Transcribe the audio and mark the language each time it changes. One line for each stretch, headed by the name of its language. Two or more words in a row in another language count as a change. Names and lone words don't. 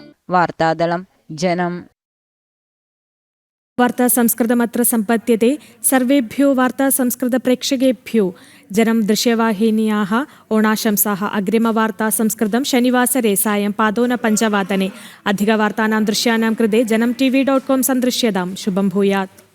Sanskrit: വാർത്താദളം ജനം. വാർത്താ സംസ്കൃതമത്ര സമ്പദ്യത്തെ സർവേഭ്യോ വാർത്താ സംസ്കൃത പ്രേക്ഷകേഭ്യോ ജനം ദൃശ്യവാഹിന്യാः ഓണാശംസാः. അഗ്രിമവാർത്താ സംസ്കൃതം ശനിവാസരെ സായം 5:15 अधिकवार्तानां दृश्यानां कृते जनं tv.com सन्दृश्यतां. शुभं भूयात्.